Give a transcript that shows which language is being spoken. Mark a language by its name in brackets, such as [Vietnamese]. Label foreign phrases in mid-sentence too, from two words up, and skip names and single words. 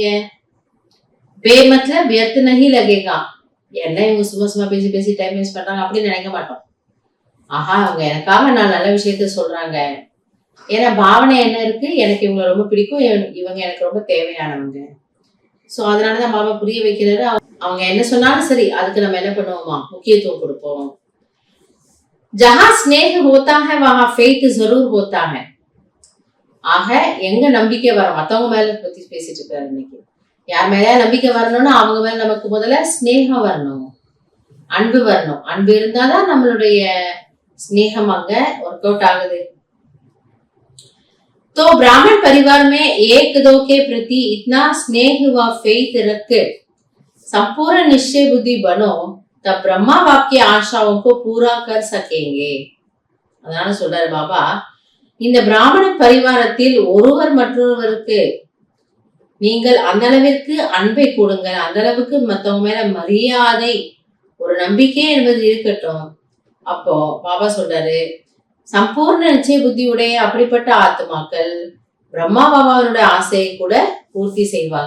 [Tamil] பேமத்துல [Hindi] व्यर्थ नहीं लगेगा, [Tamil] என்ன இவங்க சும்மா பேசி பேசி [English] time waste [Tamil] பண்றாங்க அப்படின்னு நினைக்க மாட்டோம். ஆஹா, அவங்க எனக்காக நான் நல்ல விஷயத்த சொல்றாங்க. ஏன்னா பாவனை என்ன இருக்கு, எனக்கு இவங்க ரொம்ப பிடிக்கும், இவங்க எனக்கு ரொம்ப தேவையானவங்க. சோ அதனாலதான் பாபா புரிய வைக்கிறாரு, அவங்க என்ன சொன்னாலும் சரி அதுக்கு நம்ம என்ன பண்ணுவோமா? முக்கியத்துவம் கொடுப்போம். [Hindi] जहां स्नेह होता है वहां फेथ जरूर होता है. [Tamil] ஆக எங்க நம்பிக்கை வர, மத்தவங்க மேல பத்தி பேசிட்டு இருக்காரு இன்னைக்கு. யார் மேல நம்பிக்கை வரணும்னா அவங்க மேல நமக்கு முதல்ல ஸ்நேகம் வரணும், அன்பு வரணும். அன்பு இருந்தாதான் நம்மளுடைய ஸ்நேகம் அங்க [English] work out [Tamil] ஆகுது. [Hindi] तो ब्राह्मण परिवार में एक दो के प्रति इतना स्नेह व फेथ रख संपूर्ण निश्चय बुद्धि बनो तब ब्रह्मा बाप की आशाओं को पूरा कर सकेंगे. [Tamil] அதனால சொல்றாரு பாபா, இந்த பிராமண பரிவாரத்தில் ஒருவர் மற்றொருவருக்கு நீங்கள் அந்த அளவிற்கு அன்பை கொடுங்கள், அந்த அளவுக்கு மத்தவங்க மேல மரியாதை, ஒரு நம்பிக்கை என்பது இருக்கட்டும். அப்போ பாபா சொல்றாரு, சம்பூர்ண நிச்சய புத்தியுடைய அப்படிப்பட்ட ஆத்மாக்கள் பிரம்மா பாபாவுடைய ஆசையை கூட பூர்த்தி செய்வாங்க.